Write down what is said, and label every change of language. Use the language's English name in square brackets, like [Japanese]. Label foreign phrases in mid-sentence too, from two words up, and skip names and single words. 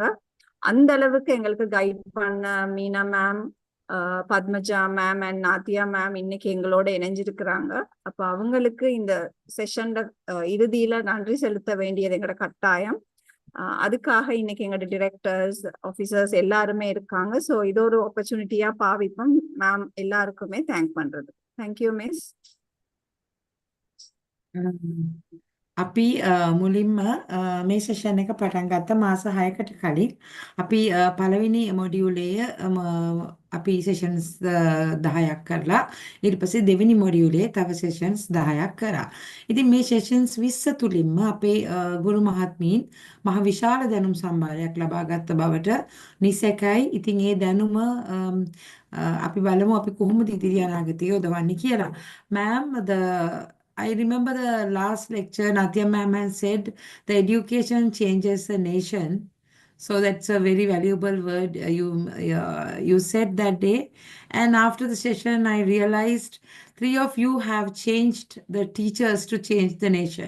[Tamil] அந்த அளவுக்கு எங்களுக்கு கைட் பண்ண மீனா மேம், பத்மஜா மேம் அண்ட் நாத்தியா மேம் இன்னைக்கு எங்களோட இணைஞ்சிருக்கிறாங்க. அப்ப அவங்களுக்கு இந்த செஷன்ல இறுதியில நன்றி செலுத்த வேண்டியது எங்களோட கட்டாயம். அதுக்காக இன்னைக்கு எங்களோட [English] directors, officers [Tamil] எல்லாருமே இருக்காங்க. ஸோ இது ஒரு ஆப்பர்ச்சுனிட்டியா பாவிப்போம் மேம் எல்லாருக்குமே தேங்க் பண்றது. [English] Thank you miss. [Sinhala] අපි මුලින්ම මේ සෙෂන් එක පටන් ගත්ත මාස 6කට කලින් අපි පළවෙනි මොඩියුලේ අපි සෙෂන්ස් 10ක් කරලා ඊට පස්සේ දෙවෙනි මොඩියුලේ තව සෙෂන්ස් 10ක් කරා. ඉතින් මේ සෙෂන්ස් 20 තුලින්ම අපේ ගුරු මහත්මීන් මහ විශාල දැනුම් සම්භාරයක් ලබා ගත්ත බවට නිසැකයි. ඉතින් ඒ දැනුම අපි බලමු අපි කොහොමද ඉදිරි අනාගතයේ යොදවන්නේ කියලා. [English] Ma'am, I remember the last lecture, Natia ma'am has said, the education changes the nation. So that's a very valuable word you said that day. And after the session, I realized 3 of you have changed the teachers to change the nation.